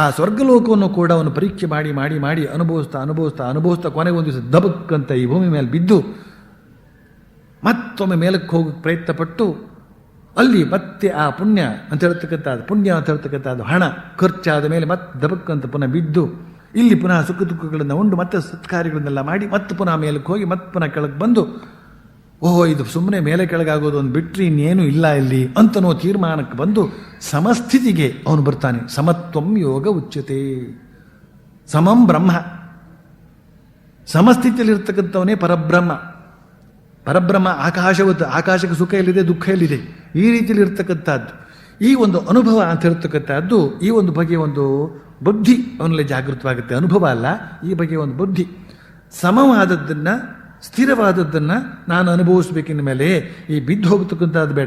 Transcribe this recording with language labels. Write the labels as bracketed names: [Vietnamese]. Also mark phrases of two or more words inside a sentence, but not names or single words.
[Kannada] ಸ್ವರ್ಗಲೋಕವನ್ನು ಕೂಡ ಅವನು ಪರೀಕ್ಷೆ ಮಾಡಿ ಅನುಭವಿಸ್ತಾ ಕೊನೆಗೆ ಒಂದು ದಿವಸ ದಬಕ್ಕಂತ ಈ ಭೂಮಿ ಮೇಲೆ ಬಿದ್ದು ಮತ್ತೊಮ್ಮೆ ಮೇಲಕ್ಕೆ ಹೋಗಕ್ಕೆ ಪ್ರಯತ್ನಪಟ್ಟು ಅಲ್ಲಿ ಮತ್ತೆ ಆ ಪುಣ್ಯ ಅಂತ ಹೇಳ್ತಕ್ಕಂಥದ್ದು ಹಣ ಖರ್ಚಾದ ಮೇಲೆ ಮತ್ತೆ ದಬಕ್ಕಂತ ಪುನಃ ಬಿದ್ದು ಇಲ್ಲಿ ಪುನಃ ಸುಖ ದುಃಖಗಳನ್ನು ಉಂಡು ಮತ್ತೆ ಸತ್ಕಾರ್ಯಗಳನ್ನೆಲ್ಲ ಮಾಡಿ ಮತ್ತೆ ಪುನಃ ಮೇಲಕ್ಕೆ ಹೋಗಿ ಮತ್ತೆ ಪುನಃ ಕೆಳಗೆ ಬಂದು ಇದು ಸುಮ್ಮನೆ ಮೇಲೆ ಕೆಳಗಾಗೋದು ಒಂದು ಬಿಟ್ಟರೆ ಇನ್ನೇನು ಇಲ್ಲ ಇಲ್ಲಿ ಅಂತನೋ ತೀರ್ಮಾನಕ್ಕೆ ಬಂದು ಸಮಸ್ಥಿತಿಗೆ ಅವನು ಬರ್ತಾನೆ. [Sanskrit] ಸಮತ್ವಂ ಯೋಗ ಉಚ್ಯತೆ. ಸಮಂ ಬ್ರಹ್ಮ. [Kannada] ಸಮಸ್ಥಿತಿಯಲ್ಲಿರ್ತಕ್ಕಂಥವನೇ ಪರಬ್ರಹ್ಮ. ಪರಬ್ರಹ್ಮ ಆಕಾಶವತ್ತು, ಆಕಾಶಕ್ಕೆ ಸುಖ ಎಲ್ಲಿದೆ, ದುಃಖ ಎಲ್ಲಿದೆ, ಈ ರೀತಿಯಲ್ಲಿ ಇರ್ತಕ್ಕಂಥದ್ದು. ಈ ಒಂದು ಅನುಭವ ಅಂತ ಇರ್ತಕ್ಕಂಥದ್ದು ಈ ಒಂದು ಬಗೆಯ ಒಂದು ಬುದ್ಧಿ ಅವನಲ್ಲಿ ಜಾಗೃತವಾಗುತ್ತೆ. ಅನುಭವ ಅಲ್ಲ, ಈ ಬಗೆಯ ಒಂದು ಬುದ್ಧಿ. ಸಮವಾದದ್ದನ್ನು, ಸ್ಥಿರವಾದದ್ದನ್ನು ನಾನು ಅನುಭವಿಸ್ಬೇಕಿನ ಮೇಲೆ ಈ ಬಿದ್ದು ಹೋಗ್ತಕ್ಕಂಥದ್ದು ಬೇಡ.